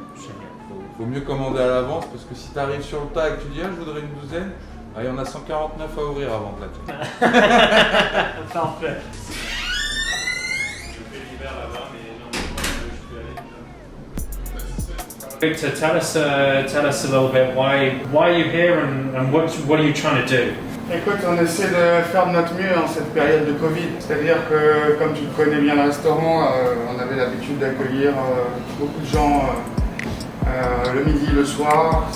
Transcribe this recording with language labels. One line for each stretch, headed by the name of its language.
French: Génial. Faut mieux commander à l'avance parce que si tu arrives sur le tas et que tu dis ah, je voudrais une douzaine, il y en a 149 à ouvrir avant de la Parfait. Je fais l'hiver là-bas, mais non, je peux aller.
English: So tell us a little bit why are you here and what are you trying to do?
French: Écoute, on essaie de faire de notre mieux en cette période de Covid. C'est-à-dire que, comme tu connais bien le restaurant, on avait l'habitude d'accueillir beaucoup de gens le midi, le soir.